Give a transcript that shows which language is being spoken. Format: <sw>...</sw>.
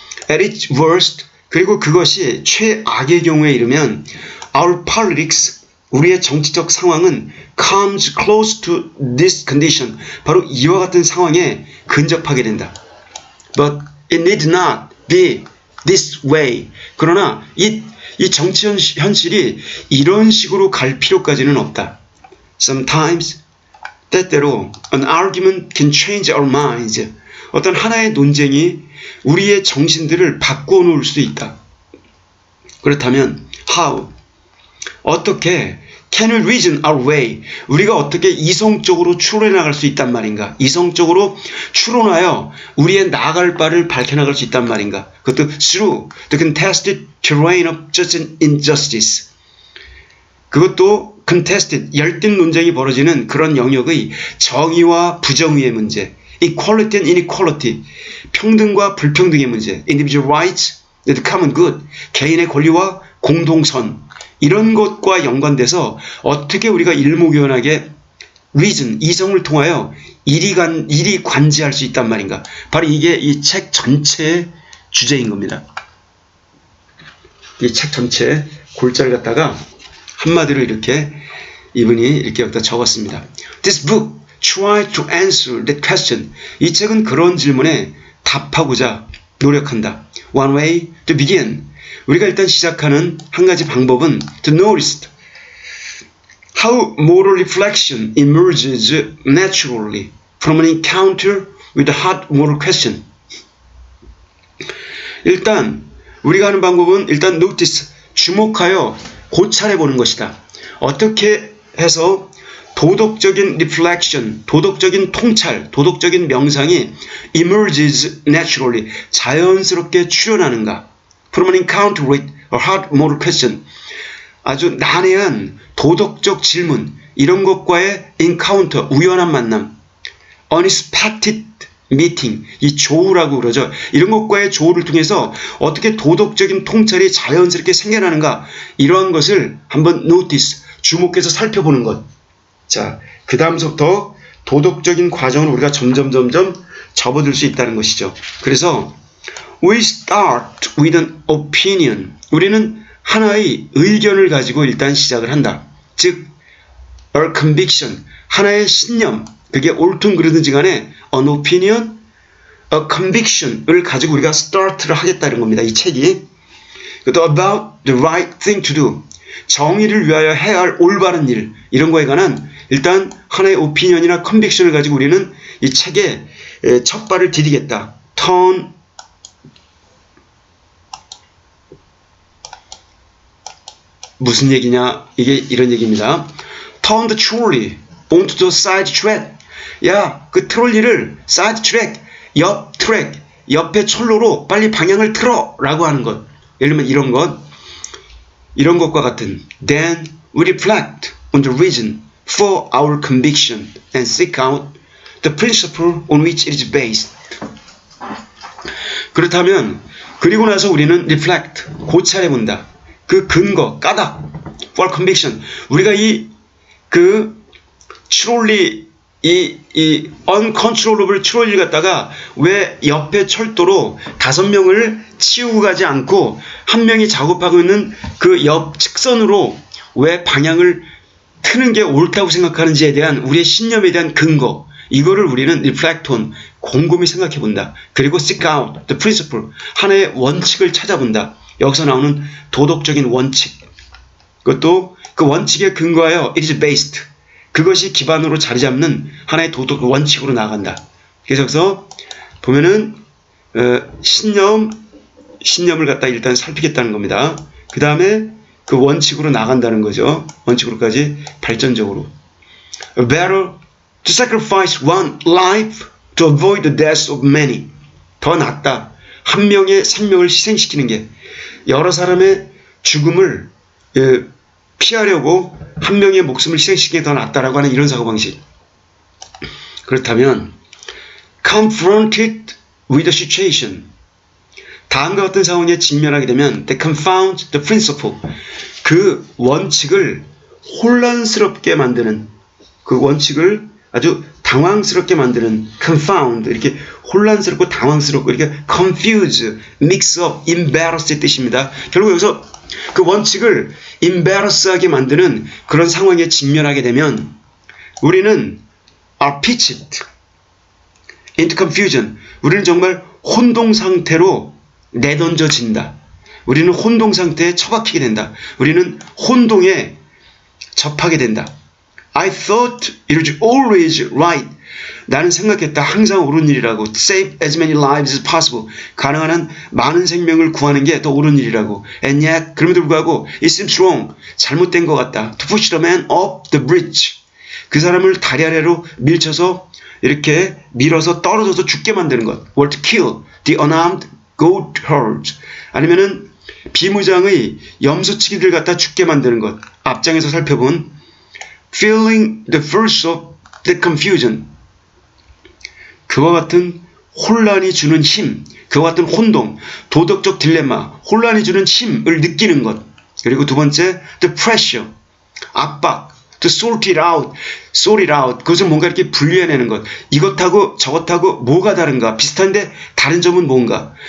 <en>At its worst</en> <ko>그리고 그것이 최악의 경우에 이르면</ko> <en>our politics</en> <ko>우리의 정치적 상황은</ko> <en>comes close to this condition</en> <ko>바로 이와 같은 상황에 근접하게 된다.</ko> <en>But it need not be this way.</en> <ko>그러나 이 정치 현실이 이런 식으로 갈 필요까지는 없다.</ko> <en>Sometimes</en> <ko>때때로</ko> <en>an argument can change our minds.</en> <ko>어떤 하나의 논쟁이 우리의 정신들을 바꾸어 놓을 수도 있다. 그렇다면</ko> <en>how?</en> <ko>어떻게</ko> <en>can we reason our way?</en> <ko>우리가 어떻게 이성적으로 추론해 나갈 수 있단 말인가? 이성적으로 추론하여 우리의 나아갈 바를 밝혀나갈 수 있단 말인가? 그것도</ko> <en>through the contested terrain of justice and injustice.</en> <ko>그것도 contested, 열띤 논쟁이 벌어지는 그런 영역의 정의와 부정의의 문제,</ko> <en>equality and inequality,</en> <ko>평등과 불평등의 문제,</ko> <en>individual rights, the common good,</en> <ko>개인의 권리와 공동선, 이런 것과 연관돼서 어떻게 우리가 일목요연하게 reason, 이성을 통하여 일이 관지할 수 있단 말인가. 바로 이게 이 책 전체의 주제인 겁니다. 이 책 전체의 골자를 갖다가 한마디로 이렇게 이분이 이렇게 여기다 적었습니다.</ko> <en>This book tries to answer that question.</en> <ko>이 책은 그런 질문에 답하고자 노력한다.</ko> <en>One way to begin.</en> <ko>우리가 일단 시작하는 한 가지 방법은</ko> <en>to notice how moral reflection emerges naturally from an encounter with a hard moral question.</en> <ko>일단 우리가 하는 방법은 일단 notice, 주목하여 고찰해 보는 것이다. 어떻게 해서 도덕적인 reflection, 도덕적인 통찰, 도덕적인 명상이</ko> <en>emerges naturally,</en> <ko>자연스럽게 출현하는가.</ko> <en>From an encounter with a hard moral question.</en> <ko>아주 난해한 도덕적 질문, 이런 것과의 encounter, 우연한 만남.</ko> <en>Unexpected meeting,</en> <ko>이 조우라고 그러죠. 이런 것과의 조우를 통해서 어떻게 도덕적인 통찰이 자연스럽게 생겨나는가, 이러한 것을 한번 notice, 주목해서 살펴보는 것. 자, 그 다음부터 도덕적인 과정을 우리가 점점 접어들 수 있다는 것이죠. 그래서</ko> <en>we start with an opinion.</en> <ko>우리는 하나의 의견을 가지고 일단 시작을 한다. 즉, a conviction, 하나의 신념, 그게 옳든 그르든지 간에</ko> <en>an opinion, a conviction</en> <ko>을 가지고 우리가 start를 하겠다는 겁니다. 이 책이. 그것도</ko> <en>about the right thing to do.</en> <ko>정의를 위하여 해야 할 올바른 일, 이런 거에 관한 일단 하나의 opinion이나 conviction을 가지고 우리는 이 책에 첫 발을 디디겠다. turn 무슨 얘기냐? 이게 이런 얘기입니다.</ko> <en>Turn the trolley onto the side track.</en> <ko>야, 그 트롤리를 side track, 옆 트랙, 옆에 철로로 빨리 방향을 틀어! 라고 하는 것. 예를 들면 이런 것과 같은.</ko> <en>Then we reflect on the reason for our conviction and seek out the principle on which it is based.</en> <ko>그렇다면 그리고 나서 우리는 reflect, 고찰해 본다. 그 근거, 까닭,</ko> <en>for conviction.</en> <ko>우리가 트롤리, 이 uncontrollable 트롤리를 갖다가 왜 옆에 철도로 5명을 치우고 가지 않고 한 명이 작업하고 있는 그 옆 측선으로 왜 방향을 트는 게 옳다고 생각하는지에 대한 우리의 신념에 대한 근거, 이거를 우리는 reflect on, 곰곰이 생각해 본다. 그리고</ko> <en>seek out the principle,</en> <ko>하나의 원칙을 찾아본다. 여기서 나오는 도덕적인 원칙. 그것도 그 원칙에 근거하여</ko> <en>it is based,</en> <ko>그것이 기반으로 자리 잡는 하나의 도덕 원칙으로 나아간다. 그래서 여기서 보면은 신념을 갖다 일단 살피겠다는 겁니다. 그 다음에 그 원칙으로 나간다는 거죠. 원칙으로까지 발전적으로.</ko> <en>Better to sacrifice one life to avoid the death of many.</en> <ko>더 낫다. 한 명의 생명을 희생시키는 게, 여러 사람의 죽음을 피하려고 한 명의 목숨을 희생시키는 게 더 낫다라고 하는 이런 사고방식. 그렇다면</ko> <en>confronted with the situation,</en> <ko>다음과 같은 상황에 직면하게 되면</ko> <en>they confound the principle,</en> <ko>그 원칙을 혼란스럽게 만드는, 그 원칙을 아주 당황스럽게 만드는, confound, 이렇게 혼란스럽고 당황스럽고 이렇게</ko> <en>confuse, mix up, embarrass</en> <ko>의 뜻입니다. 결국 여기서 그 원칙을 embarrass하게 만드는 그런 상황에 직면하게 되면 우리는</ko> <en>are pitched into confusion,</en> <ko>우리는 정말 혼동 상태로 내던져진다. 우리는 혼동 상태에 처박히게 된다. 우리는 혼동에 접하게 된다.</ko> <en>I thought it was always right.</en> <ko>나는 생각했다. 항상 옳은 일이라고.</ko> <en>Save as many lives as possible.</en> <ko>가능한 한 많은 생명을 구하는 게 더 옳은 일이라고.</ko> <en>And yet,</en> <ko>그럼에도 불구하고</ko> <en>it seems wrong.</en> <ko>잘못된 것 같다.</ko> <en>To push the man up the bridge.</en> <ko>그 사람을 다리 아래로 밀쳐서 이렇게 밀어서 떨어져서 죽게 만드는 것.</ko> <en>Or to kill the unarmed goat herd.</en> <ko>아니면은 비무장의 염소치기들 갖다 죽게 만드는 것. 앞장에서 살펴본</ko> <en>feeling the force of the confusion.</en> <ko>그와 같은 혼란이 주는 힘, 그와 같은 혼동, 도덕적 딜레마, 혼란이 주는 힘을 느끼는 것. 그리고 두 번째,</ko> <en>the pressure,</en> <ko>압박,</ko> <en>to sort it out,</en> <ko>그것을 뭔가 이렇게 분류해내는 것. 이것하고 저것하고 뭐가 다른가, 비슷한데 다른 점은 뭔가.</ko>